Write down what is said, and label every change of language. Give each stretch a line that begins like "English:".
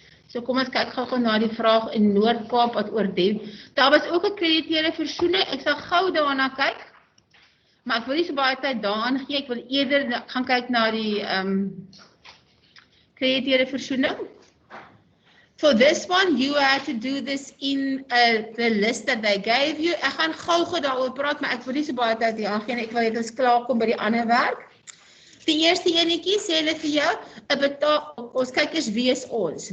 Afrikaans: So kom ons kyk gou na die vraag in Noord-Kaap wat oor Daar was ook 'n krediteure versoening. Ek sal gou daarna kyk. Maar ek wil nie so baie tyd daaraan gee. Ek wil eerder gaan kyk na die krediteure versoening.
English: For this one, you had to do this in the list that they gave you.
Afrikaans: Ek gaan gou daaroor praat, maar ek wil nie so baie tyd hier aangee nie. Ek wil net ons klaar kom by die ander werk. Die eerste enetjie sê hulle vir jou, ons kyk eens wie is ons.